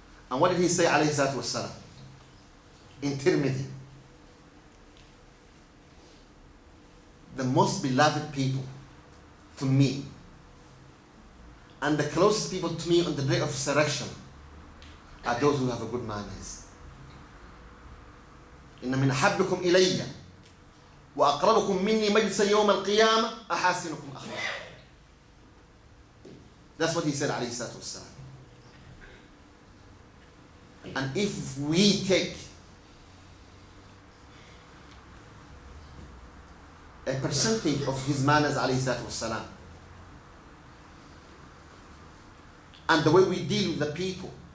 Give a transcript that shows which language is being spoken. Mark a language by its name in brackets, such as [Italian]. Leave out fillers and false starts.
[English] And what did he say, alayhi salatu wassalam? In Tirmidhi, the most beloved people to me. And the closest people to me on the day of resurrection are those who have a good manners. [Arabic] إن من أحبكم إلي وأقربكم مني مجلسا يوم القيامة أحاسنكم أخلاقا. [English] That's what he said عليه الصلاة والسلام. And if we take a percentage of his manners عليه الصلاة والسلام, and the way we deal with the people,